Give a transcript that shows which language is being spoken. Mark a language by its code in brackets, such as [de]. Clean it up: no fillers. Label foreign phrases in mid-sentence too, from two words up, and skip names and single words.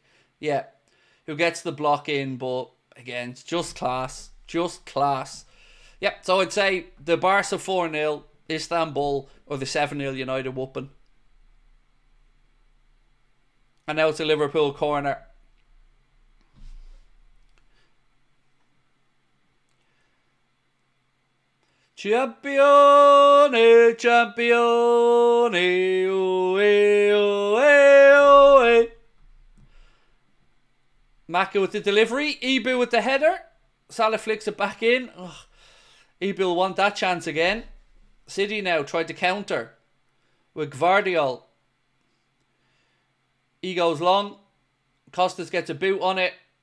[en] Yeah. Who gets the block in. But again, it's just class. Just class. Yep. So I'd say the Barca 4-0. Istanbul or the 7-0 United whooping. And now it's a Liverpool corner. Champione, champione, oe, oe, oe. Maka with the delivery. Ibu with the header. Salah flicks it back in. Ugh. Ibu will want that chance again. City now tried to counter with Gvardiol. He goes long. Costas gets a boot on it.